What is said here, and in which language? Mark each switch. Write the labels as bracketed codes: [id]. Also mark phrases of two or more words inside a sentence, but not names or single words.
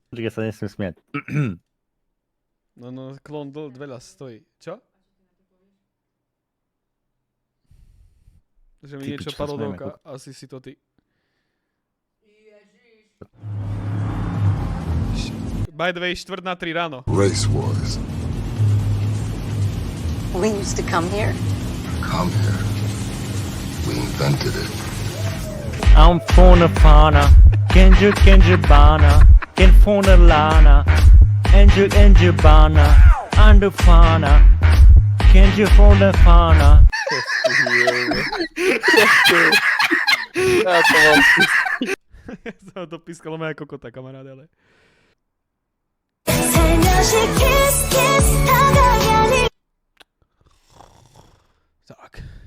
[sk] Počkaj, sa nesmiem smiať. No, klon veľa stojí. Čo? Že mi Ty niečo pičo, parodovka, asi si to ty. [en] By the way, [sk] 2:45 ráno. [en] Race wars. We used to come here. Come here. We invented it. I'm fauna, Kenju bana, Ken fauna lana, Enju bana, Andufana, Kenju fauna. [sk] Ja to mám. Som to pískalo moja kokota, kamaráde, ale... Tak.